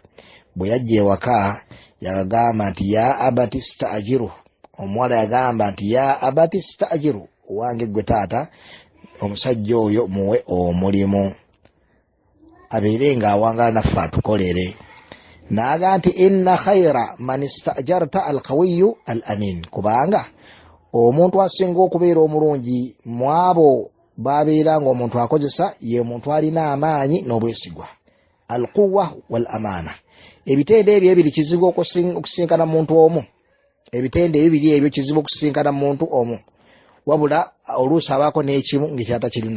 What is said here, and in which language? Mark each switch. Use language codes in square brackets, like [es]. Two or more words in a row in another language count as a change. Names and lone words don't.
[lg] Bwe yajja ewaka yagamba nti [ar] يا أبت استأجره, [lg] omuwala yagamba nti [ar] يا أبت استأجره, [lg] wange gwe taata omusajja oyo muwe omulimu abeere nga awangala naffe atukolere. N'agamba nti [ar] إن خير من استأجرت القوي الأمين, [lg] kubanga omuntu asinga okubeera omulungi mu abo babeera nga omuntu akozesa ye muntu alina amaanyi n'obwesigwa. [ar] القوة والأمانة, [lg] ebitende ebyo ebiri kizibu okusinkana muntu omu, ebitende ebibiri ebyo kizibu okusinkana muntu omu, wabula oluusi abaako n'ekimu ng'ekyatakirina.